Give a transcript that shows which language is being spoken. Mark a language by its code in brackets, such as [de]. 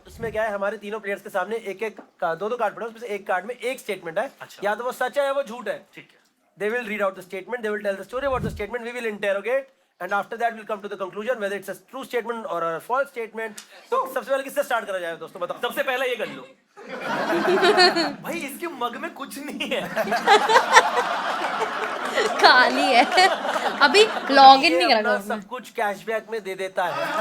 [hi] उसमें क्या है, हमारे तीनों प्लेयर्स के सामने एक एक दो कार्ड पड़े हैं, उसमें से एक कार्ड में एक स्टेटमेंट है। अच्छा। या तो वो सच है या वो झूठ है। ठीक है। [en] They will read out the statement, they will tell the story about the statement, we will interrogate, and after that we'll come to the conclusion whether it's a true statement or a false statement. [hi] तो सबसे पहले किससे start करा जाए दोस्तों, बताओ। सबसे पहले ये कर लो। भाई इसके मग में कुछ नहीं है। खाली है, अभी लॉग इन ये नहीं करा अपना उसने। सब कुछ कैशबैक में दे देता है।